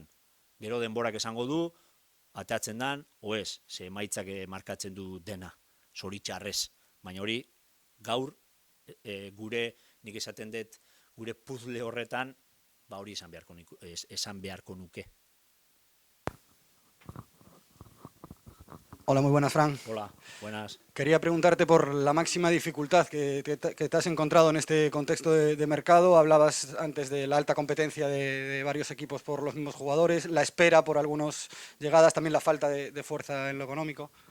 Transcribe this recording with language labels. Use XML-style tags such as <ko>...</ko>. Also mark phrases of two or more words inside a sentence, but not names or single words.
<eu>Gero denborak esango du, ateatzen dan, ez, ze emaitzak markatzen du dena, zoritxarrez. Baina hori, gaur, nik esaten dut, gure puzzle horretan, hori esan beharko nuke.</eu> <es>Hola, muy buenas, Fran. Hola, buenas. Quería preguntarte por la máxima dificultad que te has encontrado en este contexto de mercado. Hablabas antes de la alta competencia de varios equipos por los mismos jugadores, la espera por algunas llegadas, también la falta de fuerza en lo económico.</es>